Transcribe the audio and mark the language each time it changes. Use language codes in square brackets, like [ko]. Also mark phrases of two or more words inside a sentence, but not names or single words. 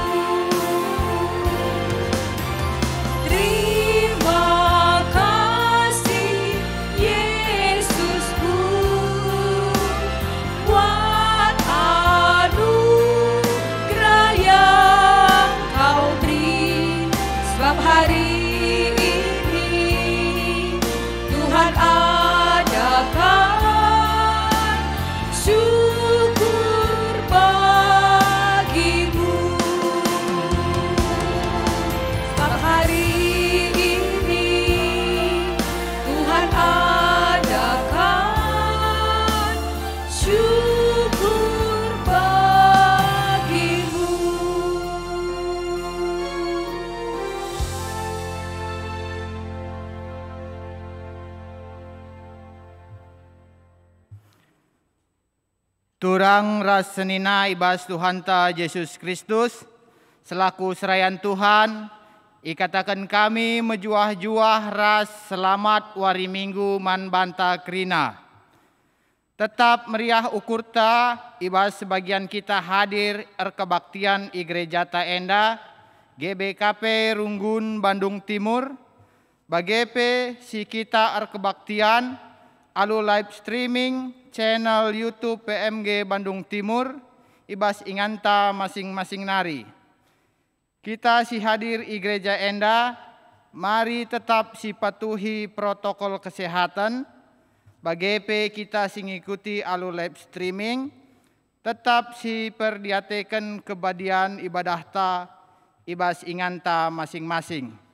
[id] Terima kasih Yesusku buat anugerah yang kau beri, sebab hari ini Tuhan adakan syukur bagimu. Sebab hari ini Tuhan adakan syukur bagimu. [btx] Turang rasenina ibas Tuhanta Yesus Kristus, selaku serayan Tuhan, ikatakan kami mejuah-juah ras selamat wari minggu man banta kerina. Tetap meriah ukurta ibas sebagian kita hadir kebaktian i gereja ta enda, GBKP Runggun Bandung Timur, bagepe si kita kebaktian, alu [en] live streaming, [btx] channel YouTube PMG Bandung Timur, ibas inganta masing-masing nari. Kita si hadir i gereja enda, mari tetap si patuhi [id] protokol kesehatan, [btx] bagepe kita si ngikuti alu [en] live streaming, [btx] tetap si perdiatekan kebadian ibadah ta, ibas inganta masing-masing.